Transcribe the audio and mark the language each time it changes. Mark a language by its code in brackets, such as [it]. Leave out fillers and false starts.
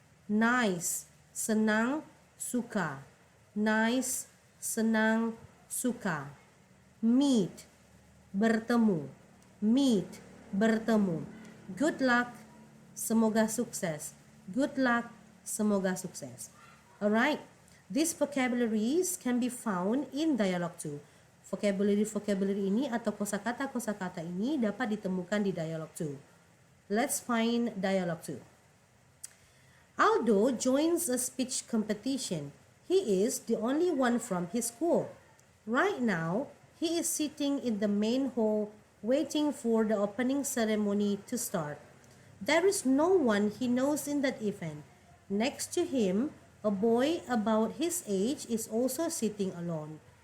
[id] Nice, senang, suka. Nice, senang, suka. Meet, bertemu. Meet, bertemu. [en] Good luck, [id] semoga sukses. Good luck, semoga sukses. [en] Alright, these vocabularies can be found in dialogue 2. [id] Vocabulary ini atau kosakata ini dapat ditemukan di dialogue 2. [en] Let's find dialogue 2. Aldo joins a speech competition. He is the only one from his school. Right now, he is sitting in the main hall waiting for the opening ceremony to start. There is no one he knows in that event. Next to him, a boy about his age is also sitting alone.